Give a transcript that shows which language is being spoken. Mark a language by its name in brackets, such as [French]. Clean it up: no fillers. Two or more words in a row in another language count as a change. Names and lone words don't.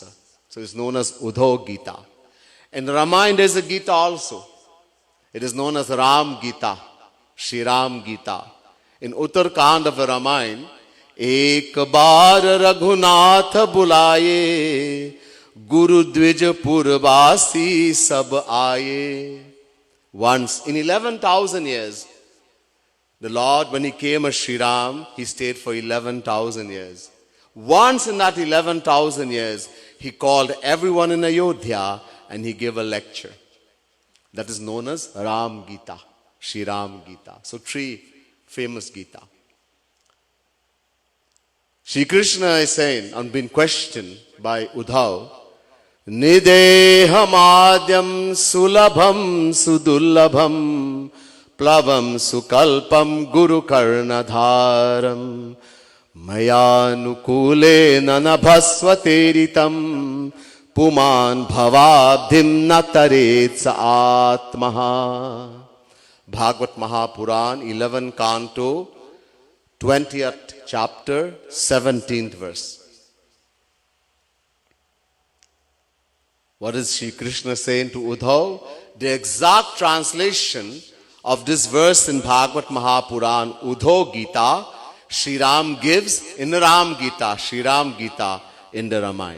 [English] So it's known as Uddhav Gita. In Ramayana there's a Gita also. It is known as Ram Gita, Shri Ram Gita. In Uttar Kand of the Ramayana, [Awadhi] एक बार रघुनाथ बुलाए, गुरु द्विज पुरवासी सब आए. [English] Once in 11,000 years, the Lord, when he came as Sri Ram, he stayed for 11,000 years. Once in that 11,000 years, he called everyone in Ayodhya and he gave a lecture. That is known as Ram Gita, Sri Ram Gita. So 3 famous Gita. Shri Krishna is saying, and being questioned by Uddhav, [Sanskrit] नृदेहमाद्यं सुलभं सुदुर्लभं प्लवं सुकल्पं गुरु कर्णधारं मयानुकूले ननभस्वतेरितं पुमान् भवाब्धिं नतरेत्स आत्महा. [English] Bhagavad Mahapuran, 11 canto, 20th chapter, 17th verse. What is Shri Krishna saying to Uddhav? The exact translation of this verse in Bhagavad Mahapuran, Uddhav Gita, Sri Ram gives in the Ram Gita, Sri Ram Gita in the Ramayana.